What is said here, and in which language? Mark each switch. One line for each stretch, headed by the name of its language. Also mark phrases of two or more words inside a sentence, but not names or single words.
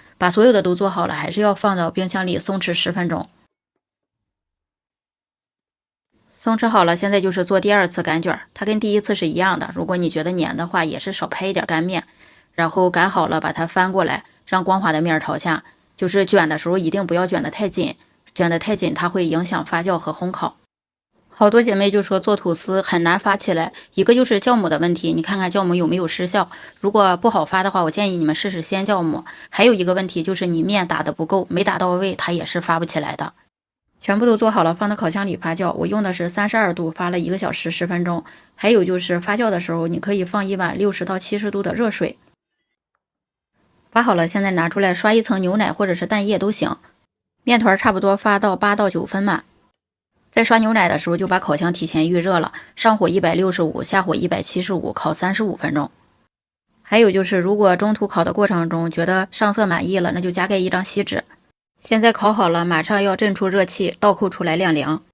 Chinese: 把所有的都做好了，還是要放到冰箱裡鬆弛10分鐘。鬆弛好了，現在就是做第2次擀卷，它跟第一次是一樣的。如果你覺得黏的話，也是少拍一點乾面，然後擀好了把它翻過來，讓光滑的面朝下。就是卷的時候一定不要卷得太緊，卷得太緊它會影響發酵和烘烤。好多姐妹就說做吐司很難發起來，一個就是酵母的問題，你看看酵母有沒有失效，如果不好發的話，我建議你們試試鮮酵母。還有一個問題就是你面打得不夠，沒打到位，它也是發不起來的。全部都做好了，放到烤箱裡發酵。我用的是32度，發了1個小時10分鐘。還有就是发酵的時候，你可以放一碗60到70度的熱水。发好了，現在拿出來刷一層牛奶或者是蛋液都行。面团差不多发到8到9分滿。在刷牛奶的時候，就把烤箱提前預熱了，上火165，下火175，烤35分鐘。還有就是，如果中途烤的過程中覺得上色滿意了，那就加蓋一張錫紙。現在烤好了，馬上要震出熱氣，倒扣出來晾涼。